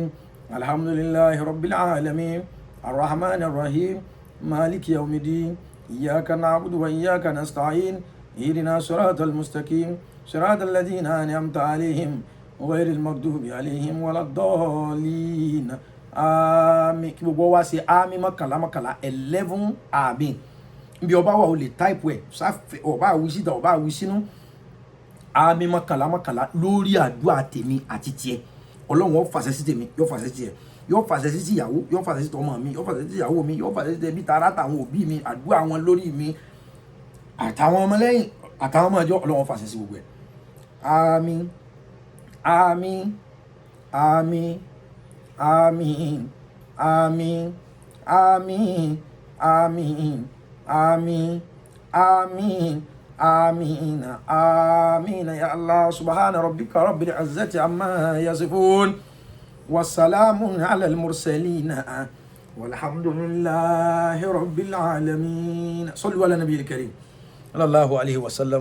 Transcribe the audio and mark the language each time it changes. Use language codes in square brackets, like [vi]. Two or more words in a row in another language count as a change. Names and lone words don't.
[ar] الحمد لله رب العالمين الرحمن الرحيم مالك يوم الدين إياك نعبد وإياك نستعين اهدنا الصراط المستقيم صراط الذين أنعمت عليهم غير المغضوب عليهم ولا الضالين. [yo] Àmín. Kí gbogbo wa ṣe àmín mọ́kànlá 11 àmín. Bí ọba wa ò lè type ẹ̀ sáfẹ́ ọba àwí síta ọba àwí sínú àmín mọ́kànlá lórí àdúrà tèmi àti tiẹ̀. Ọlọ́run ó fàṣẹ sí tèmi, yóò fàṣẹ sí tiẹ̀, yóò fàṣẹ sí ìyàwó, yóò fàṣẹ sí ọmọ mi, yóò fàṣẹ sí ìyàwó mi, yóò fàṣẹ sí ẹbí tara àtàwọn òbí mi, àdúrà wọn lórí mi àtàwọn ọmọ lẹ́yìn àtàwọn ọmọ ẹjọ́. Ọlọ́run ó fàṣẹ sí gbogbo ẹ̀. Àmín. Àmín. Àmín. Àmín. Àmín. Àmín. Àmín. Àmín. Àmín. [ar] آمين آمين يا الله. سبحان ربك رب العزة عما يصفون والسلام على المرسلين والحمد لله رب العالمين. صلوا على النبي الكريم صلى الله عليه وسلم.